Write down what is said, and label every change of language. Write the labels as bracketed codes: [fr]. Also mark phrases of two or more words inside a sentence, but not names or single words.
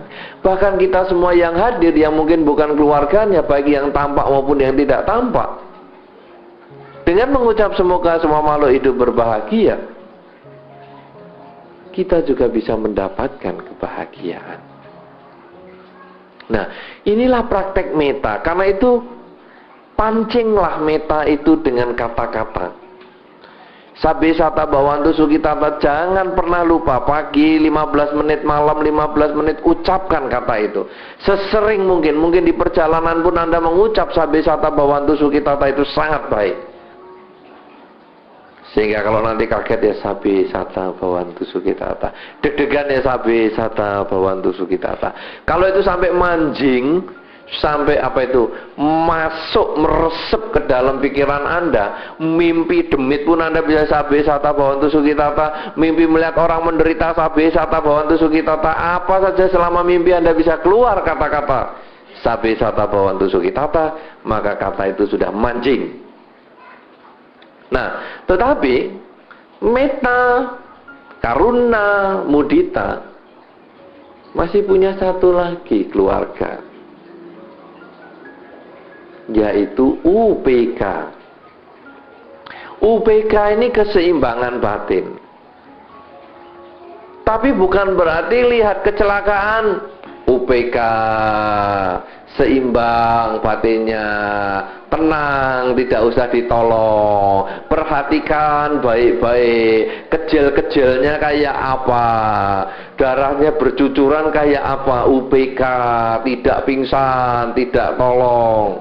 [id] Bahkan kita semua yang hadir, yang mungkin bukan keluarganya, baik yang tampak maupun yang tidak tampak, dengan mengucap semoga semua makhluk hidup berbahagia, kita juga bisa mendapatkan kebahagiaan. Nah, inilah praktek meta. Karena itu pancinglah meta itu dengan kata-kata. [pi] Sabe sata bawantu sukitata, [id] jangan pernah lupa pagi 15 menit, malam 15 menit ucapkan kata itu. Sesering mungkin di perjalanan pun Anda mengucap [pi] sabe sata bawantu sukitata [id] itu sangat baik. Sehingga kalau nanti kaget ya [pi] sabe sata bawantu sukitata, [id] deg-degan ya [pi] sabe sata bawantu sukitata. [id] Kalau itu sampai manjing, sampai apa itu, masuk meresep ke dalam pikiran Anda, mimpi demit pun Anda bisa [pi] sabe sata bawantu sukitata, [id] mimpi melihat orang menderita [pi] sabe sata bawantu sukitata, [id] apa saja selama mimpi Anda bisa keluar kata-kata [pi] sabe sata bawantu sukitata, [id] maka kata itu sudah mancing. Nah, tetapi meta, [pi] karuna, mudita [id] masih punya satu lagi keluarga, yaitu UPK. UPK ini keseimbangan batin. Tapi bukan berarti lihat kecelakaan UPK seimbang batinnya, tenang, tidak usah ditolong, perhatikan baik-baik, kecil-kecilnya kayak apa, darahnya bercucuran kayak apa, UPK, tidak pingsan, tidak tolong.